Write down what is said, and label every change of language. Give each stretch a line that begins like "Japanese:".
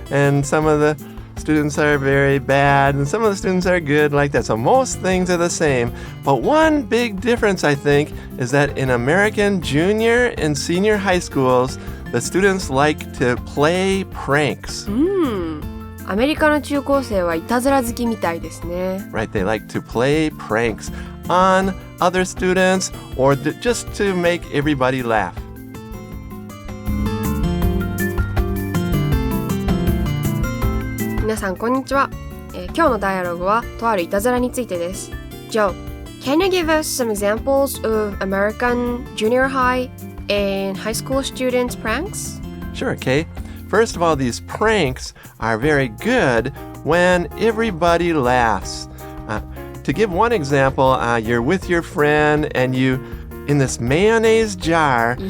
English: and some of the students are very bad, and some of the students are good like that. So most things are the same. But one big difference, I think, is that in American junior and senior high schools, the students like to play pranks.
Japanese: アメリカの中高生はいたずら好きみたいですね。
English: Right, they like to play pranks on other students or just to make everybody laugh.
Japanese: 皆さんこんにちは。今日のダイアログはとあるいたずらについてです。
English: Joe, can you give us some examples of American junior high and high school students pranks? Sure, Kay. First of all, these pranks are very good when everybody laughs. To give one example, you're with your friend and in this mayonnaise jar,